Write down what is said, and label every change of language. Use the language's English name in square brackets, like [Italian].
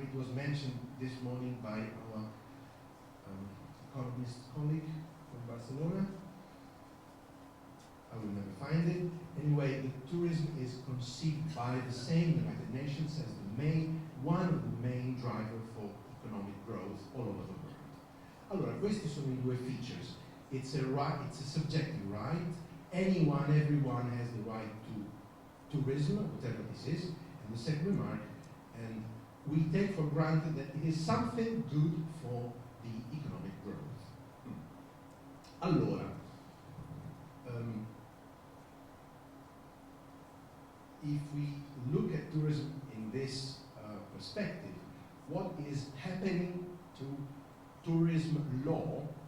[English] It was mentioned this morning by our economist colleague from Barcelona. I will never find it. Anyway, the tourism is conceived by the same United Nations as one of the main drivers for economic growth all over the world. [Italian] Allora, questi sono I due features. [English] It's a right, it's a subjective right. Anyone, everyone has the right to tourism, whatever this is. And the second remark, and we take for granted that it is something good for the economic growth. Allora, if we look at tourism in this perspective, what is happening to tourism law?